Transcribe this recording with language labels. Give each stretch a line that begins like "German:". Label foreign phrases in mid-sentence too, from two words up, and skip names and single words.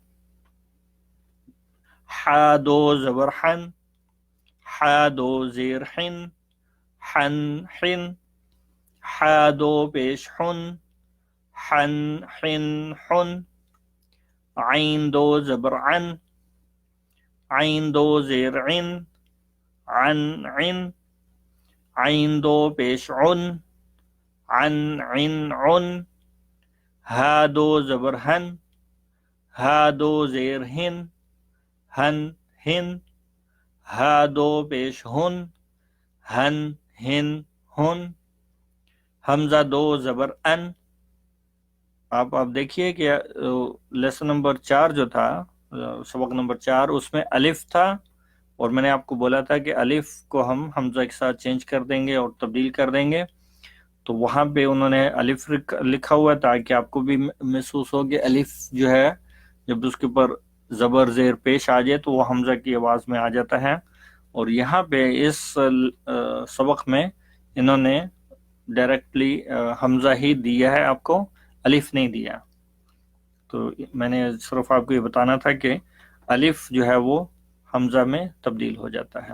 Urdu: حا دو زبر حن، حا دو زیر حن، حن حن، حا دو پیش حن، حن حن حن، عین دو زبر عن، عین دو زیر عن، عن عن، عین دو پیش عن، عن عن عن، ہا دو زبر ہن، ہا دو زیر ہن، ہن ہن، ہا دو پیش ہن، ہن ہن ہن، حمزہ دو زبر ان۔ آپ دیکھیے کہ لیسن نمبر 4 جو تھا، سبق نمبر 4، اس میں الف تھا، اور میں نے آپ کو بولا تھا کہ الف کو ہم حمزہ کے ساتھ چینج کر دیں گے اور تبدیل کر دیں گے، تو وہاں پہ انہوں نے الف لکھا ہوا تاکہ آپ کو بھی محسوس ہو کہ الف جو ہے جب اس کے اوپر زبر زیر پیش آ جائے تو وہ حمزہ کی آواز میں آ جاتا ہے، اور یہاں پہ اس سبق میں انہوں نے ڈائریکٹلی حمزہ ہی دیا ہے، آپ کو الف نہیں دیا، تو میں نے صرف آپ کو یہ بتانا تھا کہ الف جو ہے وہ حمزہ میں تبدیل ہو جاتا ہے۔